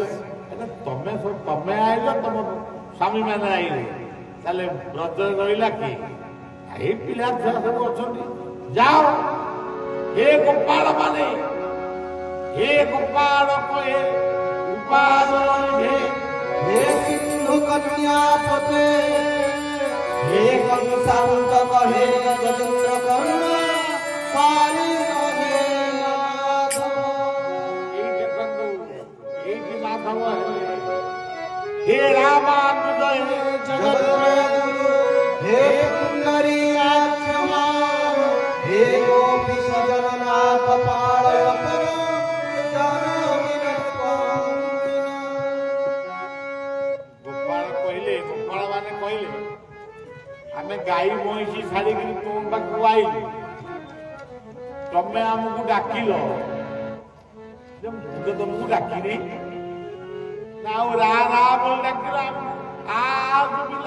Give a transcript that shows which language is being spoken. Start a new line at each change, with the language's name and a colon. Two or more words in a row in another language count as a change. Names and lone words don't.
Odia: ତମେ ଆଇଲ, ତମ ସ୍ୱାମୀ ମାନେ ଆଇଲେ, ତାହେଲେ ବ୍ରଜରେ ରହିଲା କି? ଏଇ ପିଲା ଛୁଆ ସବୁ ଅଛନ୍ତି, ଯାଅ। ହେ ଗୋପାଳ ମାନେ, ହେ ଗୋପାଳ କହେ ଉପାଦନ ହେ
Sanskrit: हे सिंधु कन्या पते हे कंसांत कहे गजेंद्र करुणा पारी नहे माधव।
Odia: ଏଇଠି ମାଧବ ହେଲେ, ହେ ରାମାନୁଜ ହେ
Sanskrit: जगद्गुरु हे पुंडरी आत्मा हे गोपी जगन्नाथ पालय पर
Odia: ଗୋପାଳ କହିଲେ, ଗୋପାଳ ମାନେ କହିଲେ ଆମେ ଗାଈ ମଇଁଷି ଛାଡ଼ିକିରି ତୁମ ପାଖକୁ ଆଇଲୁ, ତମେ ଆମକୁ ଡାକିଲ, ମୁଁ ତ ତମକୁ ଡାକିନି ନା, ଆଉ ରା ରା ବୋଲି ଡାକିଲ, ଆ ଶୁଭିଲା।